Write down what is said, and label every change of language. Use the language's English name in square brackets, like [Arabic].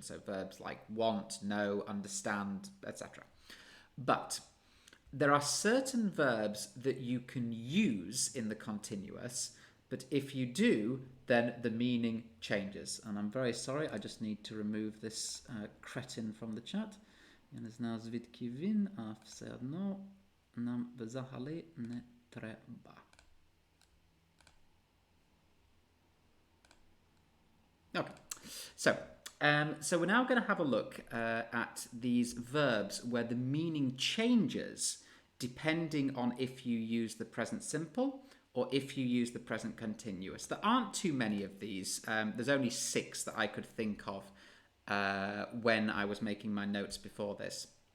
[English] So verbs like want, know, understand, etc. But there are certain verbs that you can use in the continuous, but if you do, then the meaning changes. And I'm very sorry, I just need to remove this cretin from the chat. [Ukrainian] Я не знаю, звідки він, а все одно нам взагалі не треба. [English] Okay, so we're now going to have a look at these verbs where the meaning changes depending on if you use the present simple or if you use the present continuous. There aren't too many of these. There's only 6 that I could think of when I was making my notes before this.